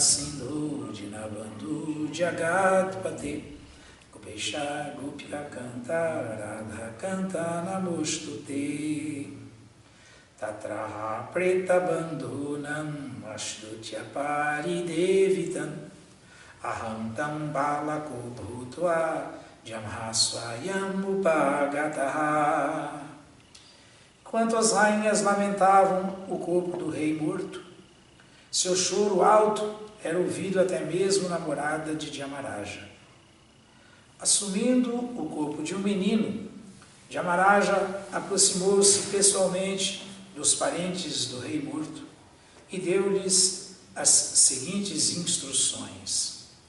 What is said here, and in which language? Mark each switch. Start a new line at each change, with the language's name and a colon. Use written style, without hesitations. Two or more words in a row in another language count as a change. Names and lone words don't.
Sanskrit: Sindhu Dinabandhu Jagatpate Gopesha Gopika Kanta Radha Kanta Namostute tatraha preta bandhunam ashrutya paridevitam aham tam balako bhutva jamhasvayam upagataha.
Portuguese: Enquanto as rainhas lamentavam o corpo do rei morto, seu choro alto era ouvido até mesmo na morada de Dhyamaraja. Assumindo o corpo de um menino, Dhyamaraja aproximou-se pessoalmente dos parentes do rei morto e deu-lhes as seguintes instruções.